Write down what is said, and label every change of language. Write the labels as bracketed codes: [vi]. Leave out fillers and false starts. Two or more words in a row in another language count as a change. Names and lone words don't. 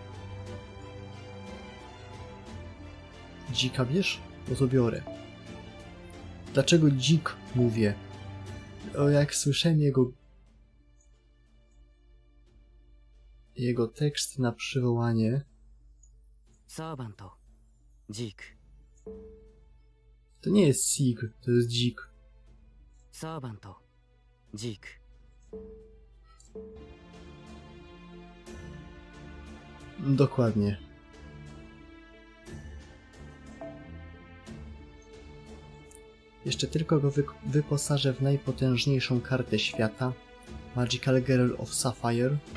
[pl] Dzika bierz? No to biorę. Dlaczego dzik mówię? O, jak słyszałem jego tekst na przywołanie. [ja] サーバント、ジーク。 [pl] To nie jest Sig, to jest dzik. [ja] サーバント、ジーク。 [pl] Dokładnie. Jeszcze tylko go wyposażę w najpotężniejszą kartę świata, Magical Girl of Sapphire.